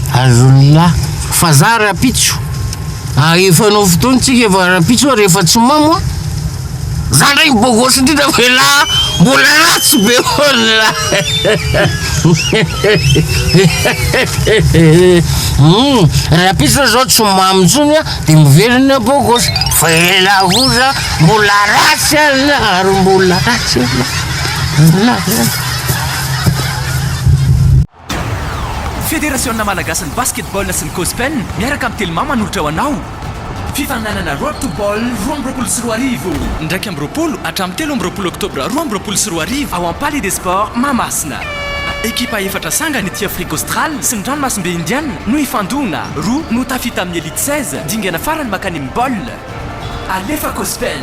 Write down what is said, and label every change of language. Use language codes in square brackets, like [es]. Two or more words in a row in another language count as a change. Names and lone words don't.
[mg] azony lahy fa za rapitso efa nao fotoany tsika efa rapitso rehefa tsy mamo a za ndray bogosy indrindra fe la mbola ratsy be hoana rapitso zao tsy mamo ntsony a de miverina bogosy fa ela kosa mbola ratsy ala ary mbola ratsy ala Fédération Malagasy ny basketball sy ny gospel miaraka amin'ny Telma manolotra ho anao fifaninanana [en] road to ball [mg] 2024 ndraiky amin'ny 20 hatramin'ny 13 oktobra 2024 ao amin'ny Palais des Sports Mamasina. Ekipa efatra sanga ny ety [fr] Afrique australe [mg] sy ny ranomasimbe indiana no ifandona roa no tafita amin'ny elite 16 dingana farany makany amin'ny bol alefa gospel